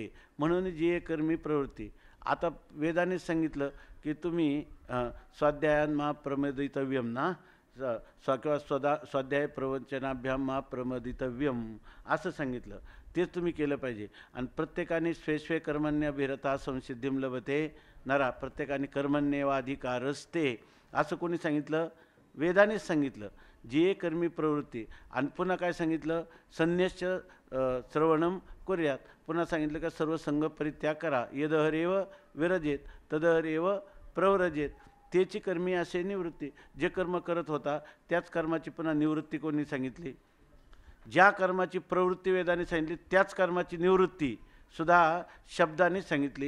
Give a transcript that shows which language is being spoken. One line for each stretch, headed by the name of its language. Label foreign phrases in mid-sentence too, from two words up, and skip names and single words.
Marathi: म्हणून जी कर्मी प्रवृत्ती. आता वेदाने सांगितलं की तुम्ही
Sanskrit: स्वाध्यायान मा प्रमदितव्यम
Marathi: ना, किंवा
Sanskrit: स्वाध्याय प्रवचनाभ्याम मा प्रमदितव्यम
Marathi: असं सांगितलं. तेच तुम्ही केलं पाहिजे. आणि प्रत्येकाने
Sanskrit: स्वे कर्मण्यभिरता संसिद्धिम लभते नरा.
Marathi: प्रत्येकाने कर्मण्येवाधिकारस्ते असं कोणी सांगितलं? वेदानेच सांगितलं. जी कर्मी प्रवृत्ती. आणि पुन्हा काय सांगितलं?
Sanskrit: संन्यस्य श्रवणम कुर्यात.
Marathi: पुन्हा सांगितलं का सर्व संग परित्याग करा.
Sanskrit: यदहरेव विरजेत तदहरेव प्रव्रजेत.
Marathi: तेची कर्मी असे निवृत्ती. जे कर्म करत होता त्याच कर्माची पुन्हा निवृत्ती कोणी सांगितली? ज्या कर्माची प्रवृत्ती वेदाने सांगितली त्याच कर्माची निवृत्ती सुद्धा शब्दाने सांगितली.